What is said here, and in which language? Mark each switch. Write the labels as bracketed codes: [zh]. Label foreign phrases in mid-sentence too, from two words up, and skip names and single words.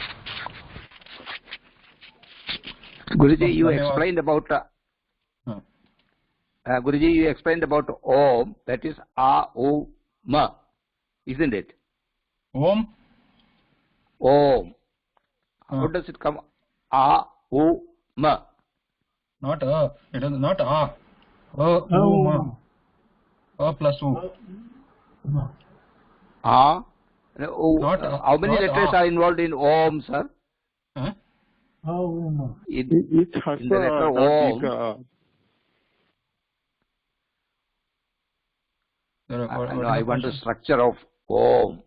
[en] Guruji, you explained about Guruji, you explained about Om. That is A, O, Ma, isn't it? Om. Om. How does it come? A, O, Ma. Not A. It is not A. O, Ma. A plus O. How many letters are involved in Om, sir? Huh? It's Hasa, in the letter Om. I want the structure of Om.